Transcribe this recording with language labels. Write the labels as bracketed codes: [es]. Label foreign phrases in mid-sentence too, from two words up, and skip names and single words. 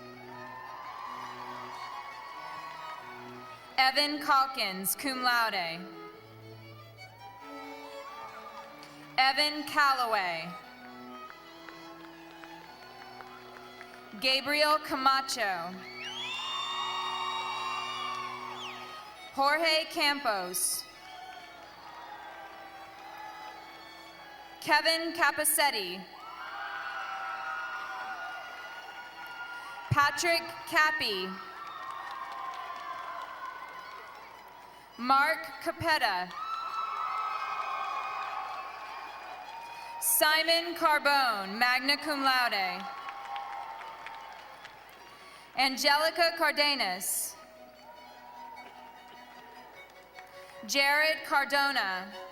[en] Evan Calkins, [la] cum laude. [en] Evan Calloway. Gabriel Camacho. Jorge Campos. Kevin Capacetti. Patrick Cappy. Mark Capetta. Simon Carbone, [la] magna cum laude. [en] Angelica Cardenas. Jared Cardona.